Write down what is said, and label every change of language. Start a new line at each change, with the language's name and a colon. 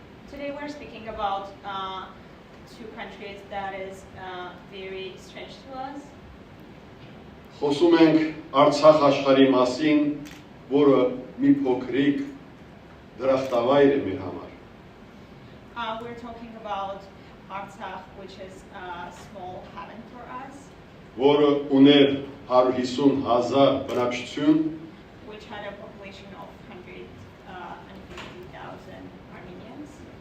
English: Today we're speaking about two countries that is very strange to us.
Armenian: Խոսում ենք Արցախ աշխարհի մասին, որը մի փոքրիկ դրախտավայր է մեր համար։
English: We're talking about Artsakh, which is a small heaven for us.
Armenian: Որը ուներ 150,000 բնակչություն,
English: which had a population of 150,000 Armenians.